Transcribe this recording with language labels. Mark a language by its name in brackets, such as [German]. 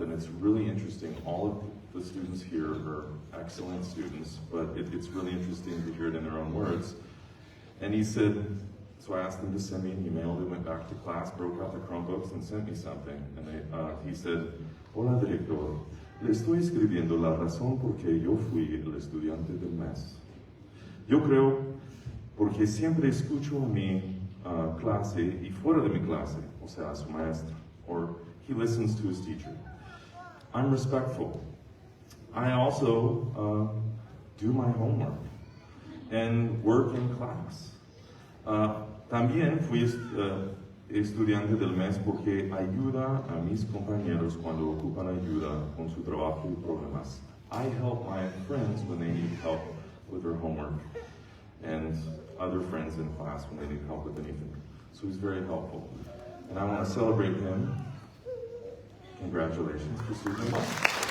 [English] And it's really interesting. All of the students here are excellent students, but it's really interesting to hear it in their own words. And he said, so I asked them to send me an email. They went back to class, broke out the Chromebooks, and sent me something. And he said, [Spanish] hola, director. Le estoy escribiendo la razón porque yo fui el estudiante del mes. Yo creo porque siempre escucho a mi clase y fuera de mi clase, o sea, a su maestra, [English] or he listens to his teacher. I'm respectful. I also do my homework and work in class. [Spanish] También fui estudiante del mes porque ayuda a mis compañeros cuando ocupan ayuda con su trabajo y problemas. [English] I help my friends when they need help with their homework, and other friends in class when they need help with anything. So he's very helpful. And I want to celebrate him. Congratulations for Student Month.